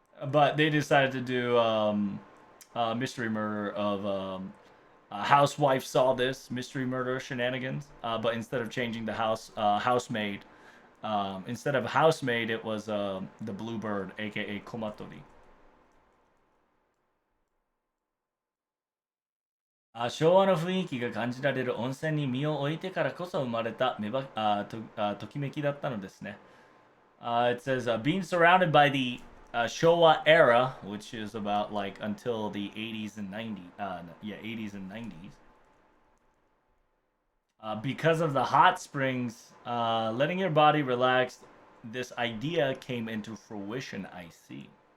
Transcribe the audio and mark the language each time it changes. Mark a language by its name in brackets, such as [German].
[English] But they decided to do mystery murder of a housewife saw this mystery murder shenanigans. But instead of changing the housemaid, instead of housemaid, it was the bluebird, aka Komatori. [Japanese] 昭和の雰囲気が感じられる温泉に身を置いてからこそ生まれたときめきだったのですね。 [English] It says, being surrounded by the Showa era, which is about like until the 80s and 90s, yeah, 80s and 90s. Because of the hot springs, letting your body relax, this idea came into fruition, I see.